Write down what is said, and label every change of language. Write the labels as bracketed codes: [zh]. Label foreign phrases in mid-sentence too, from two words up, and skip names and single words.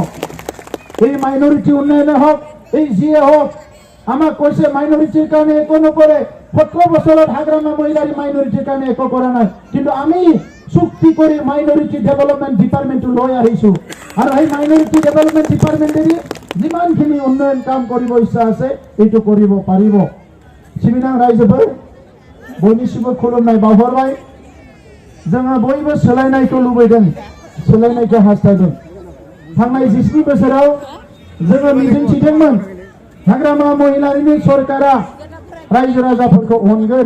[as] এই মাইনৰিটি উন্নয়নে হওক এই যিয়ে হওক আমাক কৈছে মাইনৰিটিৰ কাৰণে একো নকৰে 17 বছৰত হাগ্ৰামা মহিলাৰ মাইনৰিটিৰ কাৰণে একো কৰা নাই কিন্তু আমি চুক্তি কৰি [en] minority development department-টো [as] লৈ আহিছো আৰু এই [en] minority development department-এদি [as] যিমানখিনি উন্নয়ন কাম কৰিব ইচ্ছা আছে এইটো কৰিব পাৰিব [brx] सिबिनां रायजोफोर बयनिसिमबो खुलुमनाय बावहरबाय जोङो बयबो सोलायनायखौ लुबैदों सोलायनायखौ हास्थायदों थांनाय 17 बोसोराव जोङो मिजिंथिदोंमोन हाग्रामा महिलारिनि सरकारा रायजो राजाफोरखौ अनगोन